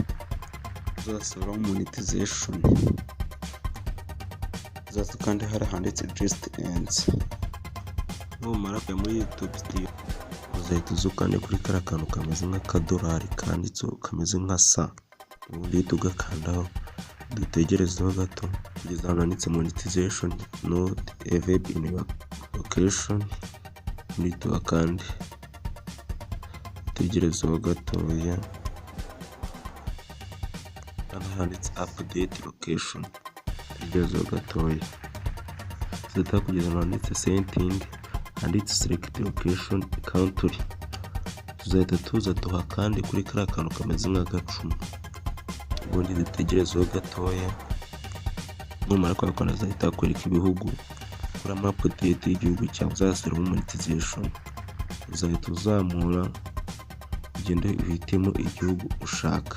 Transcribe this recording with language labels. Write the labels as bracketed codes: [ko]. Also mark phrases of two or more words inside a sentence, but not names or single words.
[rw] Uzasaba monetization, uzahita kandi hari handitse [en] Just Ends. [rw] Numara kujya muri YouTube Studio, uzahita uzukande kuri kara kantu kameze nk'akadolari kanditseho kameze nka sa, ubundi tugakandaho. Dutegerezeho gato kugeza ahantu handitse [en] monetization not available in your location. [rw] Muri tubakande dutegerezeho gatoya. Hano handitse [en] update location, [rw] dutegerezeho gatoya. Zita kugeza ahantu handitse setting, handitse [en] select location country. [rw] Tuzahita tuza tuhakande kuri kariya kantu kameze nk'agacuma, ubundi dutegerezeho gatoya. Numara kwakora azahita akwereka ibihugu kuramo update y'igihugu cyawe uzashyiraho monetization. Uzahita uzamura ugende uhitemo igihugu ushaka.